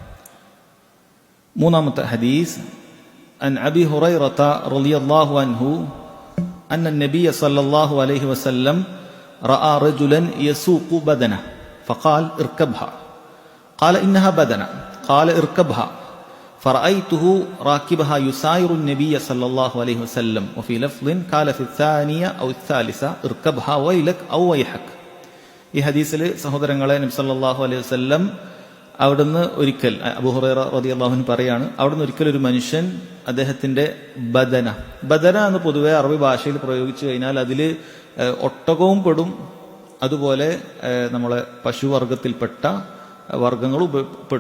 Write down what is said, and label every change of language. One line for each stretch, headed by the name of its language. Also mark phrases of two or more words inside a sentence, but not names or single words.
Malayalam: മൂന്നാമത്തെ ഹദീസ്,
Arabic: عن أبي هريرة رضي الله عنه أن النبي صلى الله عليه وسلم رأى رجلا يسوق بدنة فقال اركبها قال إنها بدنة قال اركبها فرأيته راكبها يساير النبي صلى الله عليه وسلم وفي لفظ قال في الثانية أو الثالثة اركبها ويلك أو ويحك.
Malayalam: ഈ ഹദീസിൽ സഹോദരങ്ങളെ നബി
Arabic: صلى الله عليه وسلم
Malayalam: അവിടുന്ന് ഒരിക്കൽ, അബൂ ഹുറൈറ
Arabic: رضي الله عنه
Malayalam: പറയാണ്, അവിടുന്ന് ഒരിക്കൽ ഒരു മനുഷ്യൻ അദ്ദേഹത്തിന്റെ ബദന എന്ന് പൊതുവെ അറബി ഭാഷയിൽ പ്രയോഗിച്ചു കഴിഞ്ഞാൽ അതിൽ ഒട്ടകവും പെടും, അതുപോലെ നമ്മളെ പശുവർഗത്തിൽപ്പെട്ട വർഗങ്ങളും പെടും.